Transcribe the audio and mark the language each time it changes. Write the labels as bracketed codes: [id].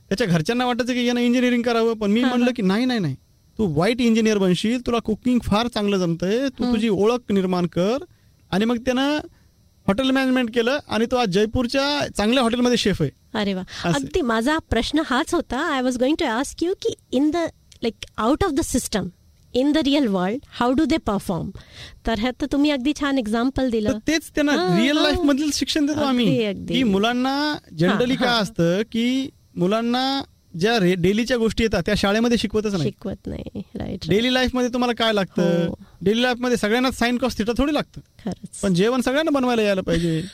[mr] त्याच्या घरच्यांना वाटायचं की यांना इंजिनिअरिंग करावं, पण मी म्हणलं की नाही नाही नाही, तू व्हाईट इंजिनियर बनशील, तुला कुकिंग फार चांगलं जमतंय, तू तुझी ओळख निर्माण कर. आणि मग त्यानं हॉटेल मॅनेजमेंट केलं आणि तो आज जयपूरच्या चांगल्या हॉटेलमध्ये शेफ आहे. अरे वा. अगदी माझा प्रश्न हाच होता. [en] I was going to ask you की in the like out of the system in the real world how do they perform. [mr] तर तुम्ही अगदी छान एक्झाम्पल दिलं. तेच त्यांना रिअल लाईफ मधील शिक्षण देतो आम्ही. की मुलांना जनरली काय असतं की मुलांना ज्या डेलीच्या गोष्टी येतात त्या शाळेमध्ये शिकवतच नाही. शिकवत नाही. राईट. डेली लाईफ मध्ये तुम्हाला काय लागतं? डेली लाईफ मध्ये सगळ्यांना साइन कॉस्ट थिटा थोडी लागतं, पण जेवण सगळ्यांना बनवायला यायला पाहिजे.